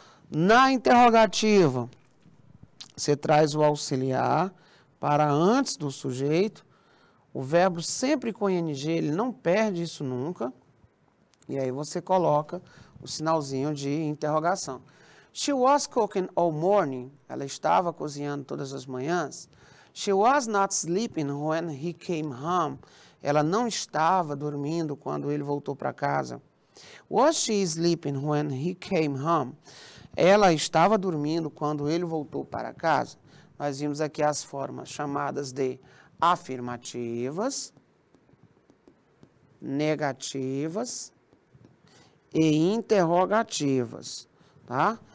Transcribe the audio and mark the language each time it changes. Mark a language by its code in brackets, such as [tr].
[pt] Na interrogativa, você traz o auxiliar para antes do sujeito. O verbo sempre com ing, ele não perde isso nunca. E aí você coloca o sinalzinho de interrogação. [en] She was cooking all morning. [pt] Ela estava cozinhando todas as manhãs. [en] She was not sleeping when he came home. [pt] Ela não estava dormindo quando ele voltou para casa. [en] Was she sleeping when he came home? [pt] Ela estava dormindo quando ele voltou para casa. Nós vimos aqui as formas chamadas de afirmativas, negativas e interrogativas, tá?